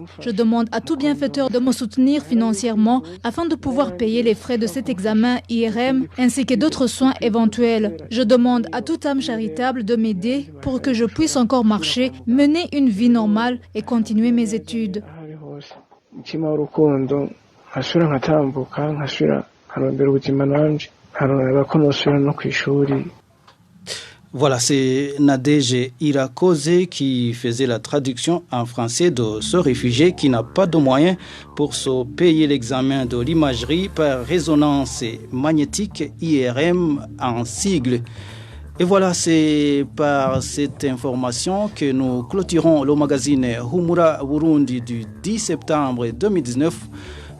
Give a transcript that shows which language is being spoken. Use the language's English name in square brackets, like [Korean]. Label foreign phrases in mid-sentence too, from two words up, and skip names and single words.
[French] Je demande à tout bienfaiteur de me soutenir financièrement afin de pouvoir payer les frais de cet examen IRM ainsi que d'autres soins éventuels. Je demande à toute âme charitable de m'aider pour que je puisse encore marcher, mener une vie normale et continuer mes études. [Rundi] Umutima w'urukundo nkasubira nkatambuka nkasubira nkarondera ubuzima nanje nkarondera ko nosubira no kw'ishuri. [French] Voilà, c'est Nadège Irakoze qui faisait la traduction en français de ce réfugié qui n'a pas de moyens pour se payer l'examen de l'imagerie par résonance magnétique IRM en sigle. Et voilà, c'est par cette information que nous clôturons le magazine Humura Burundi du 10 septembre 2019.